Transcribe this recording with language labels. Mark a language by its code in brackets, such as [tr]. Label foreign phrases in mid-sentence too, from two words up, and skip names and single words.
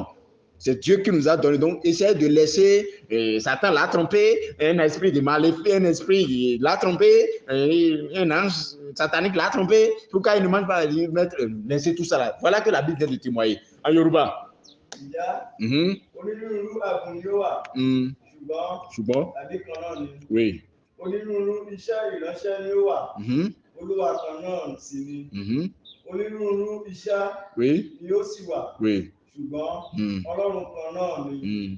[fr] C'est Dieu qui nous a donné. Donc, essayez de laisser Satan l'a trompé, un esprit de maléfique, un esprit l'a trompé, un ange satanique l'a trompé. Pourquoi il ne mange pas laisser tout ça là? Voilà que la Bible vient de témoigner. En Yoruba. Il y a [yo] onírúurú àgùnyówà ṣùgbọ́n tàbí kan náà ni. Oui. Onírúurú iṣẹ́ ìránṣẹ́ ni ó wà. Olúwa kan náà sì ni. Onírúurú iṣẹ́ ni ó sì wà. Ṣùgbọ́n Ọlọ́run kan náà ni.